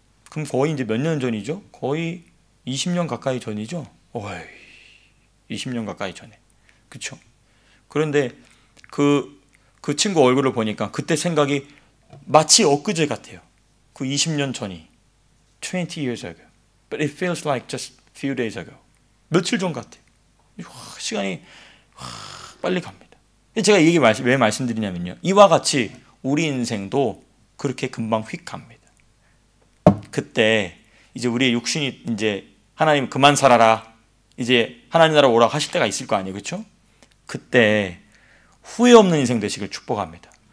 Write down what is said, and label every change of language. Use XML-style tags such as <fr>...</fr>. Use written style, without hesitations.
<ko>그럼 거의 몇 년 전이죠? 거의 20년 가까이 전이죠? 20년 가까이 전에. 그쵸? 그런데 그 친구 얼굴을 보니까 그때 생각이 마치 엊그제 같아요. 그 20년 전이</ko> <en>20 years ago. But it feels like just few days ago.</en> <ko>며칠 전 같아요. 시간이 빨리 갑니다. 제가 이게 왜 말씀드리냐면요. 이와 같이 우리 인생도 그렇게 금방 휙 갑니다. 그때 이제 우리의 육신이 이제 하나님 그만 살아라. 이제 하나님 나라 오라고 하실 때가 있을 거 아니에요. 그렇죠? 그때 후회 없는 인생 되시길 축복합니다.</ko>